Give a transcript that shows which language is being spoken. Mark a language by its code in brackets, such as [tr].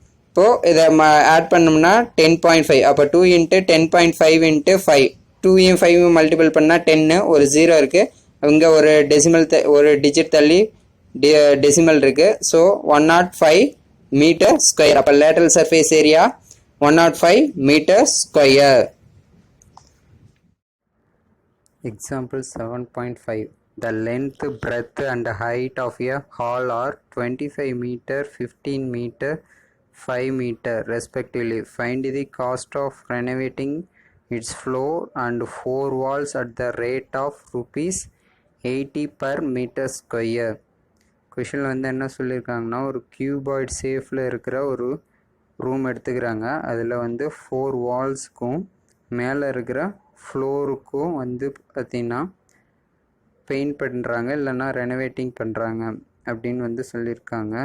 [ta] இப்போது இதை ஆட் பண்ணோம்னா 10.5. அப்போ 2 இன்ட்டு 10.5 இன்ட்டு 5 2யும் 5யும் மல்டிபிள் பண்ணால் 10 ஒரு 0 இருக்குது. இங்கே ஒரு டெசிமல் ஒரு டிஜிட் தள்ளி டெசிமல் இருக்குது. So 105 metre square. அப்போ lateral surface area 105 metre square. [en] Example 7.5. The length, breadth and height of a hall are 25 meter, 15 meter, 5 meter respectively. Find the cost of renovating its floor and 4 walls at the rate of rupees 80 per meter square. [ta] Question வந்து என்ன சொல்லியிருக்காங்கன்னா, ஒரு cuboid ஷேப்பில் இருக்கிற ஒரு room எடுத்துக்கிறாங்க. அதில் வந்து 4 வால்ஸுக்கும் மேலே இருக்கிற ஃப்ளோருக்கும் வந்து பார்த்திங்கன்னா பெயிண்ட் பண்ணுறாங்க, இல்லைன்னா ரெனோவேட்டிங் பண்ணுறாங்க அப்படின்னு வந்து சொல்லியிருக்காங்க.